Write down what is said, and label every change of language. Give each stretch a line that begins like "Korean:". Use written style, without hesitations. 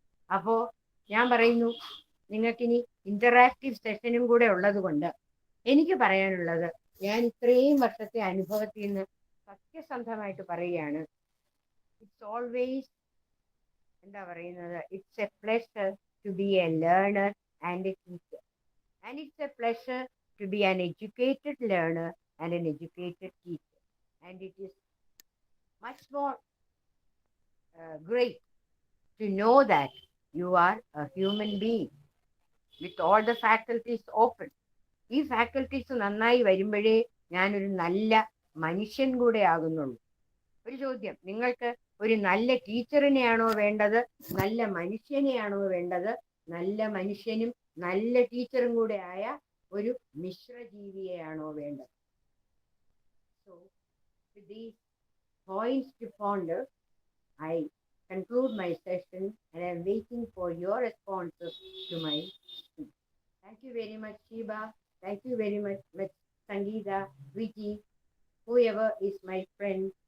Malayalam: അപ്പോ ഞാൻ പറയുന്നു, നിങ്ങൾക്കിനി ഇന്ററാക്റ്റീവ് സെഷനും കൂടെ ഉള്ളത് കൊണ്ട് എനിക്ക് പറയാനുള്ളത്, ഞാൻ ഇത്രയും വർഷത്തെ അനുഭവത്തിൽ നിന്ന് സത്യസന്ധമായിട്ട് പറയുകയാണ്,
English: it's always
Malayalam: എന്താ പറയുന്നത്,
English: It's a pleasure to be a learner and a teacher. And it's a pleasure to be an educated learner and an educated teacher. And it is much more great to know that you are a human being with all the faculties open.
Malayalam: ഈ faculties നന്നായി വരുമ്പോഴേ ഞാനൊരു നല്ല മനുഷ്യൻ കൂടെ ആകുന്നുള്ളൂ. ഒരു ചോദ്യം, നിങ്ങൾക്ക് ഒരു നല്ല ടീച്ചറിനെയാണോ വേണ്ടത്, നല്ല മനുഷ്യനെയാണോ വേണ്ടത്? നല്ല മനുഷ്യനും നല്ല ടീച്ചറും കൂടെ ആയ ഒരു മിശ്രജീവിയെയാണോ വേണ്ടത്?
English: So, with these points to ponder, I conclude my session and I am waiting for your responses to my speech. Thank you very much, Shiba. Thank you very much, Sangeeta, Viti, whoever is my friend.